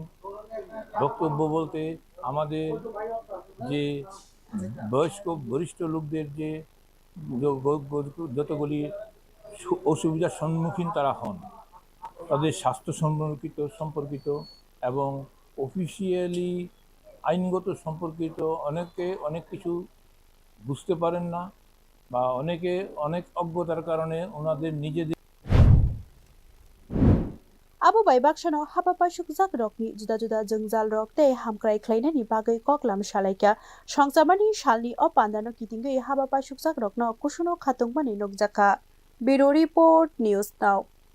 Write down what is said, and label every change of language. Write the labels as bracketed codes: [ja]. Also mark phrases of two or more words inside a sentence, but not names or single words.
[bn] বক্তব্য বলতে আমাদের যে বয়স্ক বরিষ্ঠ লোকদের যে যতগুলি অসুবিধার সম্মুখীন তারা হন তাদের স্বাস্থ্য সম্পর্কিত এবং অফিসিয়ালি আইনগত সম্পর্কিত অনেক কিছু বুঝতে পারেন না বা অনেক অজ্ঞতার কারণে ওনাদের নিজেদের [trp] Abo baibakshano habapashukjak rokni juda jengjal rok te hamkrai khlainani bagai koklam shalaikya Songchamani shalni o pandano kitingai habapashukjak rokno kusuno khatungmani nokjakha [en] Bureau Report News Now